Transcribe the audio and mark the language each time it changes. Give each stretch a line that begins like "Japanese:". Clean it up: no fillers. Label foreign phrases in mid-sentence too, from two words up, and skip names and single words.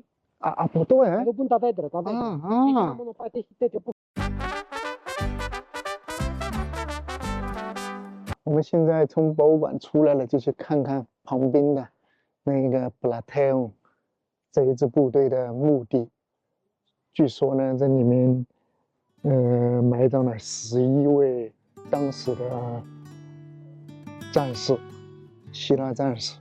Greek: Από εδώ, Εδώ που είναι τα δέντρα. Έχει ένα μονοπάτι, έχει τέτοιο.
Chinese: 我们现在从博物馆出来了，就去看看旁边的那个 Plataeum 这一支部队的墓地。据说呢，这里面埋葬了11位当时的战士，希腊战士。